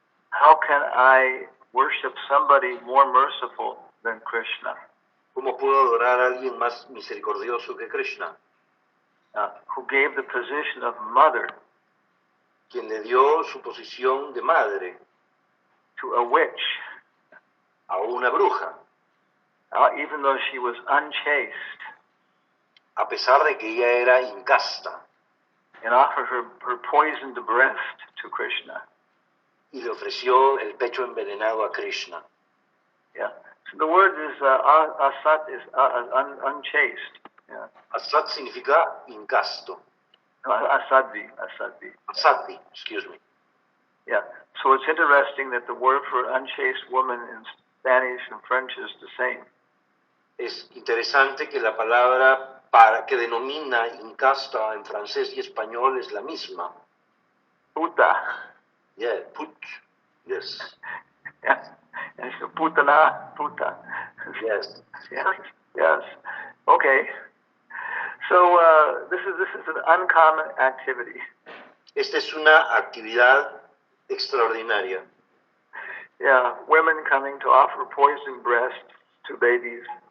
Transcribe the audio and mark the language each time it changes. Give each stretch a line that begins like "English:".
English: how can I worship somebody more merciful than Krishna?
Spanish: ¿cómo puedo adorar a alguien más misericordioso que Krishna?
English: Who gave the position of mother
Spanish: Quien le dio su posición de madre
English: to a witch,
Spanish: a una bruja,
English: even though she was unchaste,
Spanish: a pesar de que ella era incasta,
English: and offered her poisoned breast to Krishna.
Spanish: y le ofreció el pecho envenenado a Krishna.
English: Yeah. So the word is asat is unchaste. Yeah.
Spanish: Asat significa incasto. No, asadvi.
English: Asati, excuse me. Yeah. So it's interesting that the word for unchaste woman in Spanish and French is the same.
Spanish: Es interesante que la palabra que denomina incasta en francés y español es la misma. Puta.
English: Yeah, put. Yes. Yes. And so putana, puta. Yes. Yes. Okay. So this is an uncommon activity.
Spanish: Esta es una actividad extraordinaria.
English: Yeah, women coming to offer poisoned breasts to babies.